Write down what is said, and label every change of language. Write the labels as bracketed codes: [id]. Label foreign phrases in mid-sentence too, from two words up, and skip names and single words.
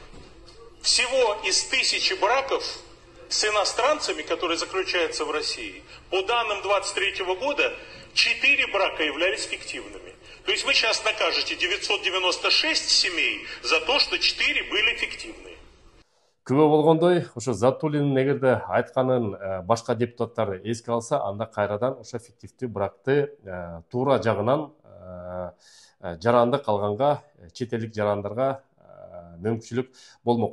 [ru] Всего из 1000 браков с иностранцами, которые заключаются в России, по данным 2023 года, 4 брака являлись фиктивными. То есть вы сейчас накажете 996 семей за то, что 4 были фиктивные. [ky] Күбө болгондой, ошо Затулиндин эгерде айтканын башка депутаттар эске алса, анда кайрадан ошо фиктивдүү бракты туура жагынан жарандык алганга, чет элдик жарандарга мүмкүнчүлүк болмок.